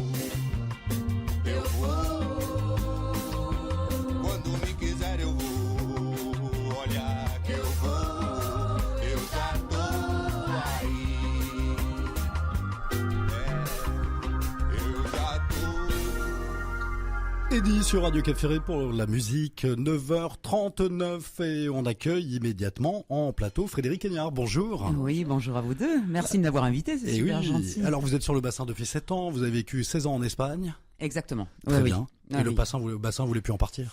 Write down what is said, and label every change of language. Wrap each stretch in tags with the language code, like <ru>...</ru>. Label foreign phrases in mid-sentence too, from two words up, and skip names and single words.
<pt>Eu vou. Quando me quiser eu vou. Olha que eu vou. Eu já tô aí. Eu já tô.</pt> <fr>Eddie sur Radio Cap Ferré pour la musique, 9h39 et on accueille immédiatement en plateau Frédéric Héniard. Bonjour. Oui, bonjour à vous deux. Merci de m'avoir invité, c'est super gentil. Alors vous êtes sur le bassin depuis 7 ans, vous avez vécu 16 ans en Espagne. Exactement. Très bien. Ah, et le bassin voulait plus en partir.</fr>